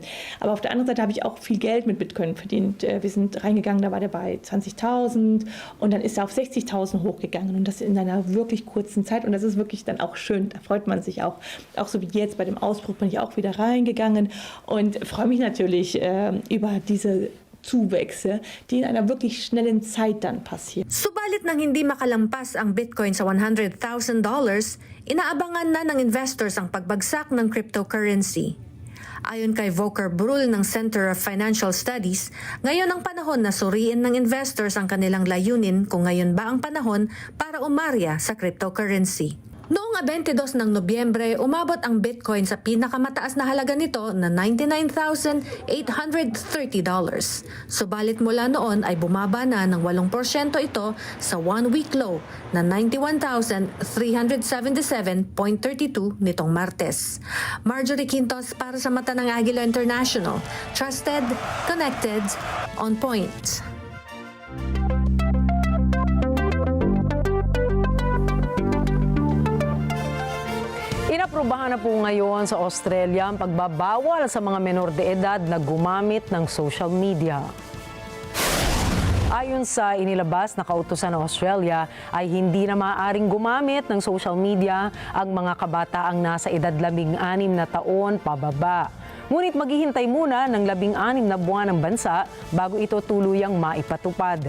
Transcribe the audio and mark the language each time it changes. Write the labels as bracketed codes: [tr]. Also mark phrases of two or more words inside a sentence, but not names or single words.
[de] Aber auf der anderen Seite habe ich auch viel Geld mit Bitcoin verdient. Wir sind reingegangen, da war der bei 20.000 und dann ist er auf 60.000 hochgegangen und das in einer wirklich kurzen Zeit und das ist wirklich dann auch schön, da freut man sich auch so wie jetzt bei dem Ausbruch bin ich auch wieder reingegangen und freue mich natürlich über diese Zuwächse, die in einer wirklich schnellen Zeit dann passieren. [tl] Subalit nang hindi makalampas ang Bitcoin sa $100,000, inaabangan na ng investors ang pagbagsak ng cryptocurrency. Ayon kay Volker Brul ng Center of Financial Studies, ngayon ang panahon na suriin ng investors ang kanilang layunin kung ngayon ba ang panahon para umarya sa cryptocurrency. Noong 22 ng Nobyembre, umabot ang Bitcoin sa pinakamataas na halaga nito na $99,830. Subalit mula noon ay bumaba na ng 8% ito sa [en] one-week low [tl] na 91,377.32 nitong Martes. Marjorie Quintos para sa Mata ng Agila International. [en] Trusted, connected, on point. [tl] Inaprubahan na po ngayon sa Australia ang pagbabawal sa mga [es] menor de edad [tl] na gumamit ng [en] social media. [tl] Ayon sa inilabas na kautusan ng Australia ay hindi na maaaring gumamit ng [en] social media [tl] ang mga kabataang nasa edad 16 na taon pababa. Ngunit maghihintay muna ng 16 na buwan ng bansa bago ito tuluyang maipatupad.